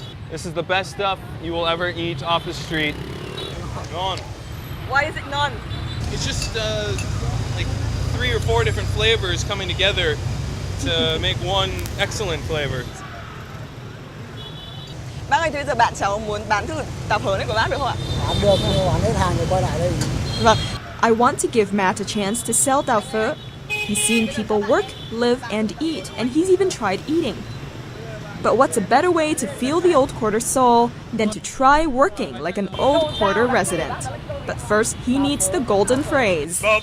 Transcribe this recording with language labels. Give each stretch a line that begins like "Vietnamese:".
English: This is the best stuff you will ever eat off the street. Gone. Why is it none? It's just like 3 or 4 different flavors coming together to make one excellent flavor.
Vietnamese: Bác ơi, bây giờ bạn cháu muốn bán thử tàu phớ này của bác được không ạ? Bán được, bán hết hàng rồi quay lại đây. Vâng.
English: I want to give Matt a chance to sell tau pho. He's seen people work, live, and eat, and he's even tried eating. But what's a better way to feel the old quarter soul than to try working like an old quarter resident? But first, he needs the golden phrase.